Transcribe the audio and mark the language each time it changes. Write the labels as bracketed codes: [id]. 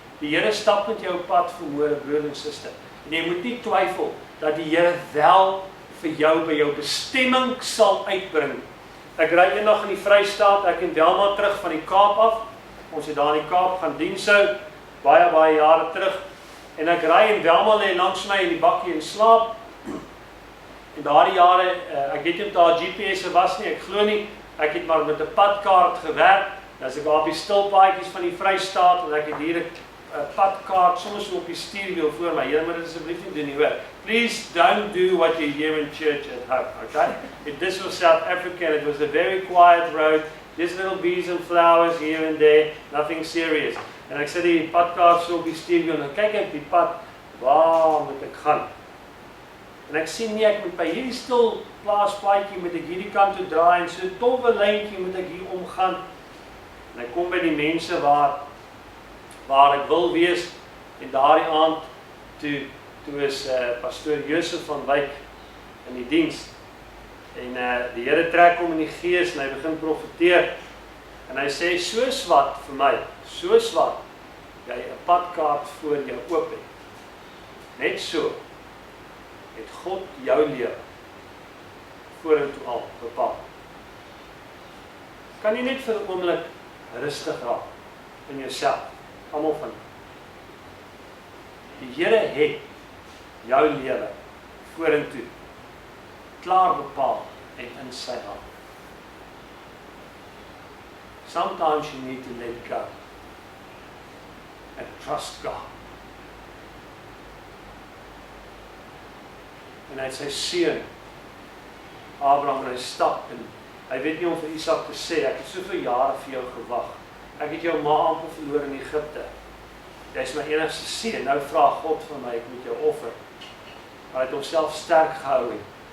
[af] Die Here stap met jou pad, verhoorde broer en suster. En jy moet nie twyfel dat die Here wel vir jou by jou bestemming sal uitbring. Ek ry eendag in die Vrystaat, ek en Welma terug van die Kaap af. Ons het daar in die Kaap gaan diens hou, baie jare terug. En ek ry en Welma lê langs my in die bakkie en slaap. En daardie jare, ek weet nie of daar GPS'e was nie, ek glo nie. Ek het maar met 'n padkaart gewerk. As ek daar op die stilpaadjies van die Vrystaat, en ek het hier 'n padkaart soms op die stuurwiel voor my. Here, maar dit asseblief nie doen nie, hoor. [en] Please don't do what you hear in church at home, okay? This was South Africa, and it was a very quiet road, just little bees and flowers here and there, nothing serious. [af] En ek sit die padkaart so op die stuurwiel, en kyk ek die pad, waar moet ek gaan? En ek sien nie, ek moet by hierdie stil plaaspaadjie, moet ek hierdie kant toe draai, en so 'n toffe lyntjie moet ek hier omgaan. En ek kom by die mense waar ek wil wees, en daardie aand, toe is pastoor Josef van Wyk in die diens, en die Here trek hom in die gees, en hy begin profeteer, en hy sê, soos wat vir my, soos wat jy 'n padkaart voor jou oop het, net so, het God jou lewe vorentoe al bepaal. Kan jy net vir 'n oomblik rustig raak in jouself, almal van die Here het jou lewe vorentoe klaar bepaal en in sy hand. [en] Sometimes you need to let go and trust God. [af] En hy het sy seun Abraham en hy stap en hy weet nie om vir Isak te sê, ek het soveel jare vir jou gewag. Ek het jou ma amper verloor in Egipte. Jy is my enigste seun. Nou vra God vir my, ek moet jou offer. Maar hy het homself sterk gehou het.